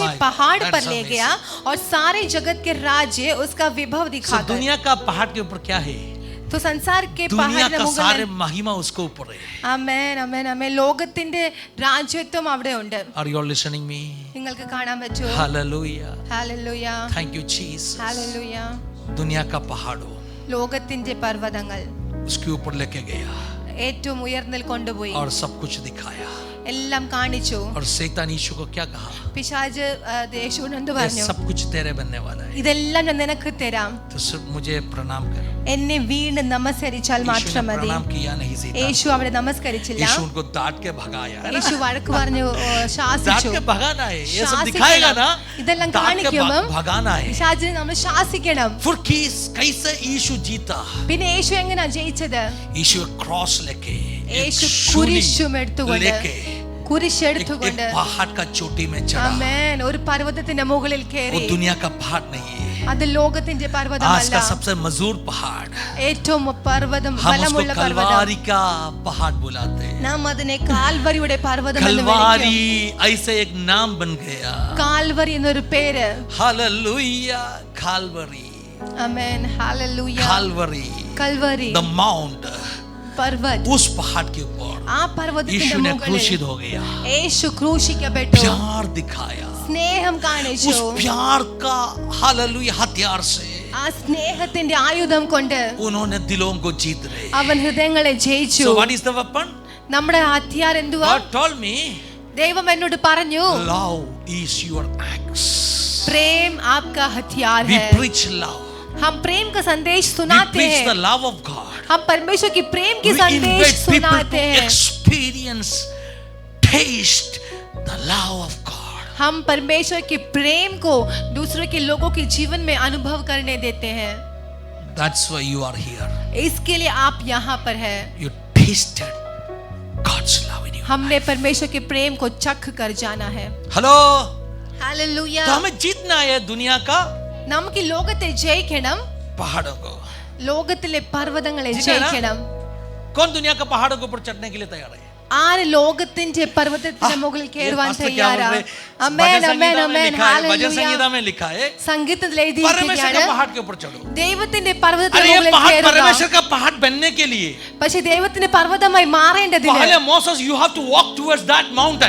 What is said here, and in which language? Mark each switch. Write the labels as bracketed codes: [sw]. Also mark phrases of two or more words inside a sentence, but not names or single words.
[en] My God, [hi] पहाड़ पर [en] that's [hi] ले [en] amazing. [hi] गया और सारे जगत के राज्य उसका विभव [en] So, [hi] दिखाकर। दुनिया का पहाड़ के ऊपर क्या है? तो संसार के दुनिया पहाड़ का सारे [ml] मुകളിൽ [hi] महिमा उसके ऊपर है. [ml] ആമേൻ ആമേൻ ആമേൻ ലോകത്തിന്റെ രാജ്യത്വം അവിടെ ഉണ്ട്. [en] Are you all listening me? [ml] നിങ്ങൾക്ക് കാണാൻ പറ്റുമോ? [en] Hallelujah. [ml] ഹല്ലേലൂയ [en] Thank you Jesus. [ml] ഹല്ലേലൂയ. [hi] दुनिया का पहाड़ों [ml] ലോകത്തിന്റെ പർവ്വതങ്ങൾ [hi] उसके ऊपर लेके गया [ml] ഏറ്റവും ഉയർന്നിൽ കൊണ്ടുപോയി, [hi] और सब कुछ दिखाया. [ml] എല്ലാം കാണിച്ചു. [hi] और शैतान यीशु को क्या कहा? [ml] പിശാച് യേശുവിനോട് എന്ത് [hi] ये [ml] പറഞ്ഞു? [hi] सब कुछ तेरे बनने वाला है, [ml] ഇതെല്ലാം ഞാൻ നിനക്ക് തരാം, [hi] तो सिर्फ मुझे प्रणाम कर. [ml] എന്നെ വീണ്ടും നമസ്കരിച്ചാൽ [hi] यीशु [ml] മാത്രം [hi] ने [ml] മതി. [hi] प्रणाम किया नहीं शैतान. [ml] യേശു അവിടെ നമസ്കരിച്ചില്ല. [hi] यीशु उनको डांट के भगाया. [ml] യേശു വഴക്ക് പറഞ്ഞു, [hi] डांट [ml] ശാസിച്ചു. [hi] के भगाना है, ये सब [ml] ശാസിക്കണം. [hi] दिखाएगा ना. [ml] ഇതെല്ലാം [hi] डांट के [ml] കാണിക്കുമ്പോൾ [hi] भगाना है. [ml] പിശാചിനെ നമ്മൾ ശാസിക്കണം. [hi] फिर कैसे यीशु जीता? [ml] പിന്നെ യേശു എങ്ങനെയാ ജയിച്ചത്? [hi] यीशु क्रॉस लेके, [ml] യേശു [hi] एक सूली [ml] കുരിശും എടുത്തുകൊണ്ട്, [hi] लेके [ml] കുരിശെടുത്തുകൊണ്ട് [hi] एक पहाड़ का चोटी में चढ़ा. [ml] ആമേൻ ഒരു പർവ്വതത്തിന്റെ മുകളിൽ [hi] वो [ml] കയറി. [hi] दुनिया का पहाड़ नहीं है, [ml] അത് ലോകത്തിന്റെ [hi] आज [ml] പർവ്വതമല്ല, [hi] का सबसे मजबूत पहाड़. [ml] ഏറ്റവും പർവ്വതം [hi] हम उसको [ml] ബലമുള്ള പർവ്വതം. [hi] कलवारी का पहाड़ बुलाते हैं. [ml] നാം അതിനെ കാൽവരിയുടെ പർവ്വതം എന്ന് [hi] कलवारी [ml] വിളിക്കും. [hi] ऐसे एक नाम बन गया. [ml] കാൽവരി എന്നൊരു പേര്. [hi] हालेलुया. कालवरी, [ml] ആമേൻ ഹല്ലേലൂയ. [hi] कालवरी, [ml] കൽവരി [en] the mount. [ml] പർവ്വത്, [hi] उस पहाड़ के ऊपर [ml] ആ പർവ്വതത്തിന്റെ [hi] यीशु ने [ml] മുകളിൽ [hi] क्रूसित हो गया. [ml] യേശു ക്രൂശിക്കപ്പെട്ടു, [hi] प्यार दिखाया. [ml] സ്നേഹം കാണിച്ചു. [hi] उस प्यार का हालेलुया हथियार से [ml] ആ സ്നേഹത്തിന്റെ ആയുധം കൊണ്ട് [hi] उन्होंने दिलों को जीत रहे. [ml] അവൻ ഹൃദയങ്ങളെ ജയിച്ചു. [en] So what is the weapon? [ml] നമ്മുടെ ഹത്യാർ എന്തുവാ? [en] God told me, [ml] ദൈവം എന്നോട് പറഞ്ഞു, [en] love is your axe. [hi] प्रेम आपका हथियार [en] We [hi] है. [en] preach love. [hi] हम प्रेम का संदेश [en] We [hi] सुनाते [en] preach the [hi] हैं, [en] love of God. [hi] हम परमेश्वर की प्रेम की [en] We [hi] संदेश [en] invite people [hi] सुनाते [en] to [hi] हैं, [en] experience, taste the love of God. [hi] हम परमेश्वर के प्रेम को दूसरे के लोगों के जीवन में अनुभव करने देते हैं. [en] That's why you are here. [hi] इसके लिए आप यहाँ पर हैं. [en] You tasted God's love in you. [hi] हमने परमेश्वर के प्रेम को चख कर जाना है. हेलो. हालेलुया. तो हमें जीतना है दुनिया का [ml] നമുക്ക് ഈ ലോകത്തെ ജയിക്കണം, [hi] पहाड़ों को. [ml] ലോകത്തിലെ പർവ്വതങ്ങളെ [hi] जीतना है ना? [ml] ജയിക്കണം. [hi] कौन दुनिया का पहाड़ों के ऊपर चढ़ने के लिए तैयार है? [ml] ആര് ലോകത്തിന്റെ പർവ്വതത്തിന് മുകളിൽ കയറുവാൻ തയ്യാറാണ്? ആമേൻ ആമേൻ ആമേൻ [hi] भजन [ml] ഹല്ലേലൂയ. [hi] संगीता में लिखा है [ml] സംഗീതത്തിൽ [hi] परमेश्वर के [ml] എഴുതിയിരിക്കുകയാണ് [hi] पहाड़ के ऊपर चढ़ो. [ml] ദൈവത്തിന്റെ പർവ്വതത്തിന് [hi] अरे ये [ml] മുകളിൽ [hi] पहाड़ [ml] കയറുക. [hi] परमेश्वर का पहाड़ बनने के लिए [ml] പക്ഷേ ദൈവത്തിന്റെ പർവ്വതമായി മാറേണ്ടതിന് [en] पहले मोसेस you have to walk towards that mountain.